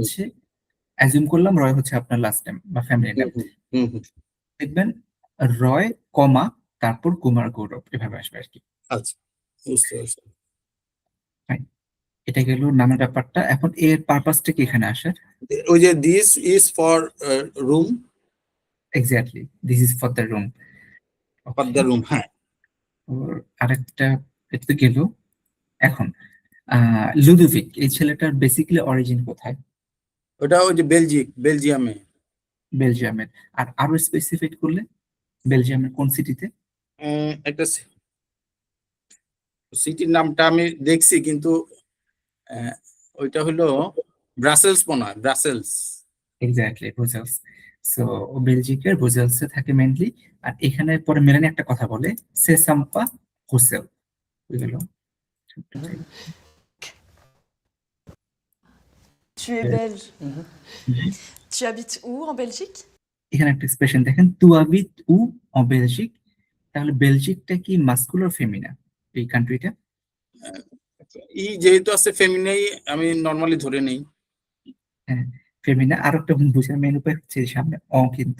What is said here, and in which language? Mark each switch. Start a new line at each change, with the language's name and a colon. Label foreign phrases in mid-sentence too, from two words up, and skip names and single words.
Bangla: হচ্ছে অ্যাজিউম করলাম রয় হচ্ছে আপনার লাস্ট নেম বা ফ্যামিলি নেম, হুম, হুম, হুম। দেখবেন রয় কমা তারপর কুমার গৌরব এভাবে আসবে আর কি। আচ্ছা, বুঝতে পারছি। Fine. এটা গেল নামের ব্যাপারটা। এখন এর পারপাসটা কি এখানে আসে? ওই যে
English: this is for room, exactly this is for the room. for the room, হ্যাঁ।
Bangla: আরেকটা এটা তো গেল। এখন লুদোভিক এই ছেলেটার বেসিক্যালি অরিজিন কোথায়? ওটা ওই যে বেলজিয়ামে। বেলজিয়ামের। আর আরো স্পেসিফিক করলে বেলজিয়ামের কোন সিটিতে? একটা সিটির নামটা আমি দেখছি কিন্তু আহ, ওইটা হলো ব্রাসেলস মনে হয়, ব্রাসেলস। এক্স্যাক্টলি ব্রুসেলস। সো বেলজিকের ব্রুসেলসে থাকে মেনলি। আর এখানে পরে মেলানি একটা কথা বলে,
French: c'est sympa
Bangla: হোসেল, বুঝে গেল?
French: Tu es belge. Tu habites où en Belgique?
Bangla: এখানে একটা এক্সপ্রেশন দেখেন,
French: tu habites où en Belgique.
Bangla: তাহলে বেলজিকটা কি
English: masculine feminine
Bangla: এই কান্ট্রিটা? যেহেতু আছে ফেমিনাই আমি নরমালি ধরে নেই। হ্যাঁ ফেমিনা। আর একটা বুঝার মেন উপায় হচ্ছে এই সামনে অ, কিন্তু